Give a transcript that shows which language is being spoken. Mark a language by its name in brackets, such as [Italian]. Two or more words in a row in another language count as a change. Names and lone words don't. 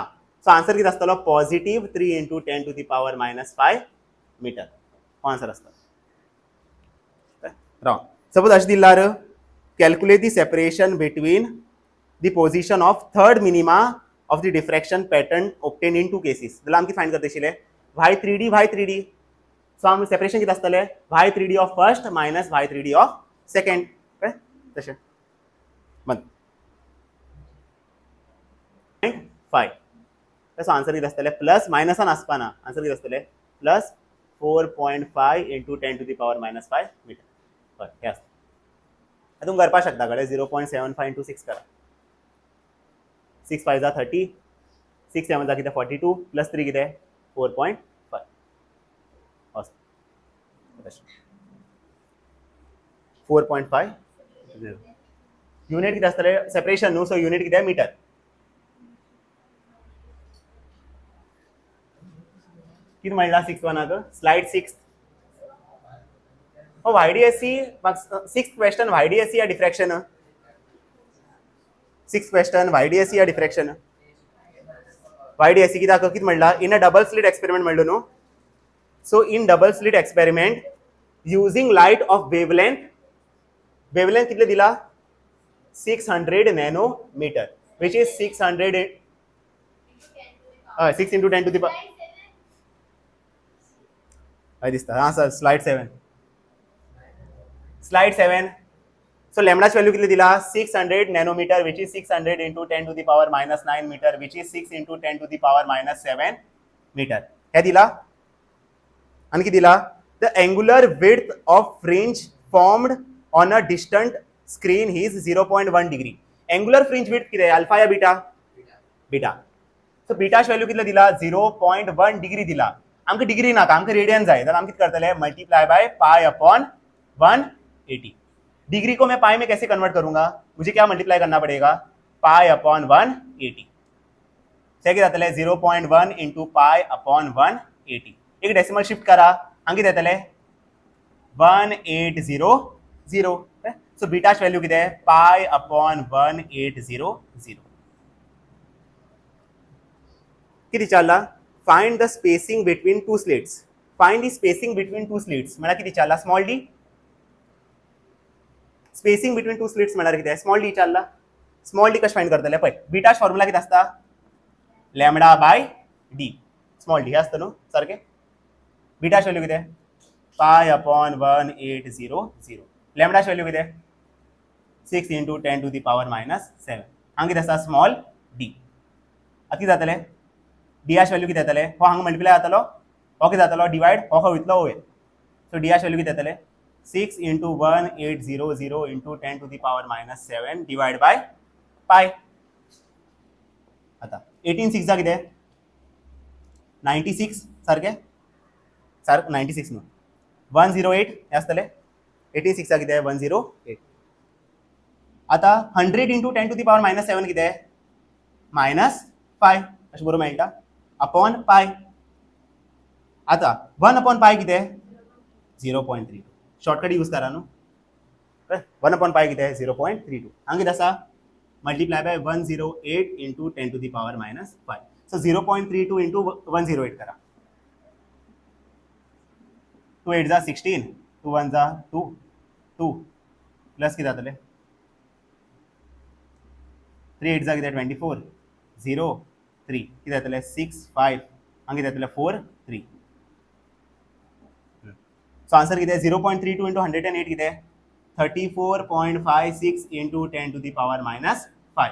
[English] so answer [Konkani] कितें आसतलो [English] positive 3 into 10 to the power -5 metre [Konkani] हो आन्सर आसता. [English] रॉंग. सपोज [Konkani] अशें दिल्यार [English] calculate the separation between the position of third minima of the diffraction pattern obtain in 2 cases. [Konkani] जाल्यार आमकां फायंड करता आशिल्लें y3d y3d. सो आम सेपरेशन कितें आसतलें [English] y3d of first minus y3d of second. [Konkani] कळ्ळें तशें. 5. तसो आन्सर कितें आसतलें प्लस मायनसान आसपाना. [English] आन्सर [Konkani] कितें आसतलें [English] plus 4.5 into 10 to the power -5 metre. [Konkani] हय हें आसता. तुम करपाक शकता कळ्ळें. 0.75 इंटू 6 करा. 6 5 जा 30, 6 7 जा कितें 42 प्लस 3 कितें 4.5 4.5 युनिट कितें आसतलें सेपरेशन न्हू. [English] so unit [Konkani] कितें मीटर. कितें म्हणलां 6-1 स्लाइड 6. [English] YDSC 6th question YDSC या diffraction. 6th question YDSC या diffraction. YDSC [Konkani] कितें म्हणलां [English] in a double slit experiment [Konkani] म्हणलो न्हू. [English] so in double slit experiment using light of wavelength [Konkani] कितले दिला [English] 600 nanometre which is 600 6 into 10 to the power [Konkani] हय दिसता. [English] हां sir slide 7. सो लॅम्डाची व्हॅल्यू [Konkani] कितली दिला [English] 600 nanometre which is 600 into 10 to the power -9 metre which is 6 into 10 to the power -7 metre. [Konkani] हे दिला. आनी कितें दिला [English] the angular width of fringe formed on a distant screen is 0.1 degree. angular fringe width कितें alpha या beta beta. [Konkani] सो बीटाची व्हॅल्यू कितले दिला 0.1 डिग्री दिला. आमकां डिग्री नाका आमकां रेडियन जाय जाल्यार आमी कितें करतले [English] मल्टीप्लाई बाय पाई अपॉन 180. [Hindi] डिग्री को मैं पाई में कैसे कन्वर्ट करूंगा मुझे क्या मल्टीप्लाई करना पड़ेगा [English] पाई अपॉन 180. [Konkani] कितें जातलें [English] 0.1 इंटू पाई अपॉन 180. [Konkani] एक डेसिमल शिफ्ट करा हांगा कितें जातलें 1800. सो बीटाची व्हॅल्यू कितें [English] पाई अपॉन 1800. [Konkani] कितें विचारला [English] find the spacing between two slits. find the spacing between two slits [Konkani] म्हळ्यार कितें विचारला [English] small d. spacing between two slits [Konkani] म्हळ्यार कितें [English] small d विचारला. स्मॉल डी [Konkani] कशें फाइंड करतले पळय बीटाच फॉर्म्युला कितें आसता [English] लॅम्डा बाय डी. स्मॉल डी [Konkani] हे आसता न्हू सारकें. बीटाची व्हॅल्यू कितें [English] पाय अपॉन 1800. [Konkani] लॅम्डाची व्हॅल्यू कितें [English] 6 इंटू 10 टू दी पावर -7. [Konkani] हांगा कितें आसा [English] स्मॉल डी. [Konkani] आतां कितें जातलें डीयाची व्हॅल्यू कितें जातलें हो हांगा मल्टिप्लाय जातलो हो कितें जातलो डिवायड हो खंय वयतलो वयर. सो डीयाची व्हॅल्यू कितें जातलें [English] 6 इंटू 1800 इंटू 10 टू दी पावर -7 डिवायड बाय पाय. [Konkani] आतां 18 6 कितें 96 सारकें 96 न्हू 108 हे आसतलें. 18 6 कितें 108. आतां [English] 100 इंटू 10 टू दी पावर -7 [Konkani] कितें -5 अशें बरोवंक मेळटा [English] अपॉन पाय. [Konkani] आतां [English] 1 अपॉन पाय [Konkani] कितें 0.32. [English] शॉर्टकट यूज [Konkani] करा न्हू. [English] 1 अपॉन पाय [Konkani] कितें 0.32. हांगा कितें आसा [English] मल्टिप्लाय बाय 108 इंटू 10 टू दी पावर -5. [Konkani] सो [English] 0.32 इंटू 108 [Konkani] करा. 2 8 जा 16 2 1 जा 2 प्लस कितें जातलें 3 8 जा कितें 24 0 3 कितें जातलें 6 5 हांगा कितें जातलें 4 3. [English] सो आन्सर [Konkani] कितें [English] 0.32 इंटू 108 [Konkani] कितें [English] 34.56 इंटू 10 टू दी पावर -5.